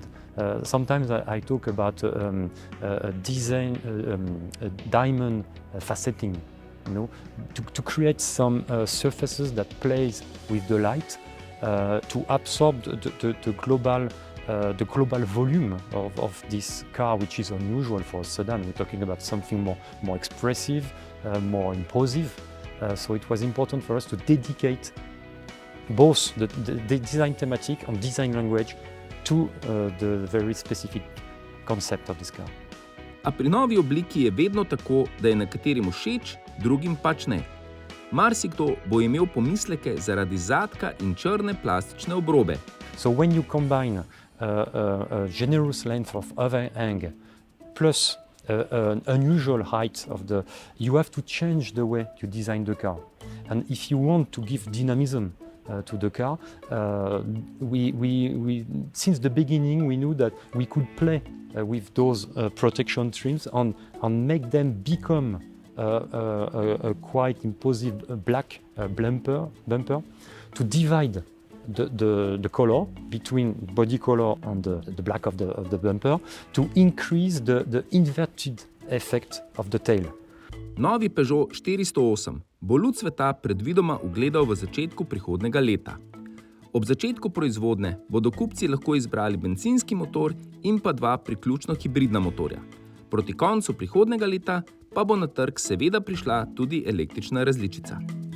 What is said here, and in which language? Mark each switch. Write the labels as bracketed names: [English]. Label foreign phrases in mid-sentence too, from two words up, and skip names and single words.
[English] Sometimes I talk about design, diamond facetting, to create some surfaces that plays with the light, to absorb the global volume of this car, which is unusual for a sedan. We're talking about something more expressive, more impressive. So it was important for us to dedicate both the design thematic and design language to the very specific concept of this car. [Slovenian] A pri novi obliki je vedno tako, da je nekaterim všeč, drugim pač ne. Marsikdo bo imel pomisleke zaradi zadka in črne plastične obrobe. [English] So when you combine a generous length of overhang plus an unusual height you have to change the way you design the car. And if you want to give dynamism to the car, we since the beginning we knew that we could play with those protection trims and make them become a quite impressive black bumper to divide the color between body color and the black of the bumper to increase the inverted effect of the tail. [Slovenian] Novi Peugeot 408 bo luč sveta predvidoma ugledal v začetku prihodnjega leta. Ob začetku proizvodnje bodo kupci lahko izbrali bencinski motor in pa dva priključno hibridna motorja. Proti koncu prihodnjega leta pa bo na trg seveda prišla tudi električna različica.